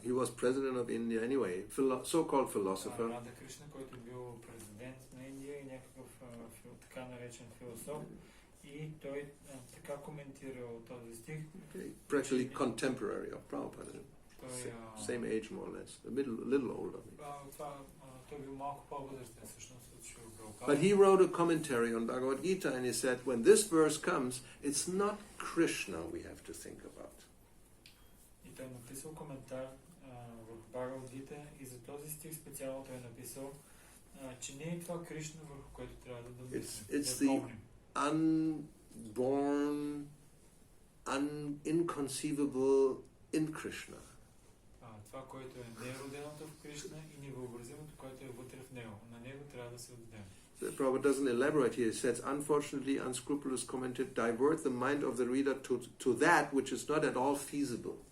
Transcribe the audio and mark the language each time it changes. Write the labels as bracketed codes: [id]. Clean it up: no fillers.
[en] He was president of India anyway, so-called philosopher. [bg] Рада Кришна, който бил президент на Индия и някакъв така наречен философ. И той така коментирал този стих. [en] Practically contemporary of Prabhupada. Same age more or less, a little older. [bg] Той бил малко по-възрастен всъщност от Шрила Прабхупада. [en] But he wrote a commentary on Bhagavad Gita and he said, when this verse comes, it's not Krishna we have to think about. [bg] И той написал коментар върху Бхагавад Гита и за този стих специално той написал, че не е това Кришна, върху което трябва да мислим. [en] It's the unborn, inconceivable in Krishna. [bg] Това, което е нероденото в Кришна и невъобразимото, което е вътре в него. На него трябва да се отдадем. [en] The Prabhupada doesn't elaborate here. He says, unfortunately, unscrupulous commentators divert the mind of the reader to that which is not at all feasible.